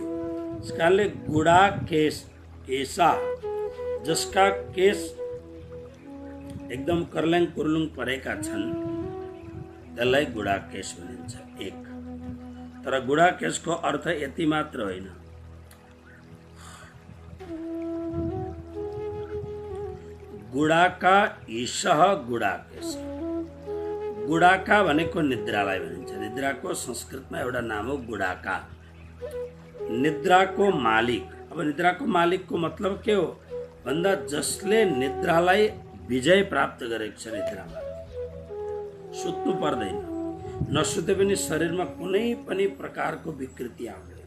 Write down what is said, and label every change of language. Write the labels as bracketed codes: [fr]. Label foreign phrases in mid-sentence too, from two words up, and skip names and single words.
[ne] यस कारणले गुडा केश, केशा, जसका केश एकदम कर्ल्याङ कुर्लुङ परेका छन्, त्यसलाई गुडाकेश भनिन्छ। एक तर गुडाकेशको अर्थ यति मात्र होइन। [sa] गुडाका ईशः गुडाकेश। [ne] गुडाका भनेको निद्रालाई भनिन्छ। निद्राको संस्कृतमा एउटा नाम हो गुडाका, निद्राको मालिक। अब निद्राको मालिकको मतलब के हो भन्दा जसले निद्रालाई विजय प्राप्त गरेको छ, निद्रामा सुत्नु पर्दैन, नसुते पनि शरीरमा कुनै पनि प्रकारको विकृति आउँदैन।